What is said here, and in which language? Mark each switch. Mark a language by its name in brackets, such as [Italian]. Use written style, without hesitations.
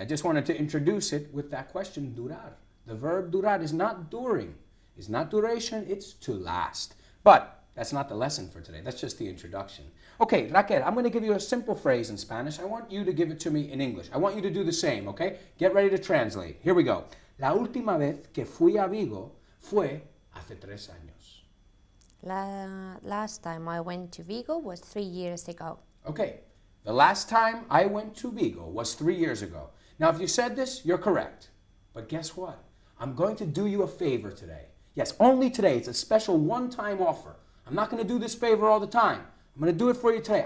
[English] I just wanted to introduce it with that question, [Spanish] durar. [English] The verb durar is not during. It's not duration, it's to last. But that's not the lesson for today. That's just the introduction. Okay, Raquel, I'm going to give you a simple phrase in Spanish. I want you to give it to me in English. I want you to do the same, okay? Get ready to translate. Here we go. [Spanish] La última vez que fui a Vigo fue hace 3 años. [English] Last time I went to Vigo was 3 years ago. Okay, the last time I went to Vigo was 3 years ago. Now, if you said this, you're correct. But guess what? I'm going to do you a favor today. Yes, only today. It's a special one-time offer. I'm not going to do this favor all the time. I'm going to do it for you today.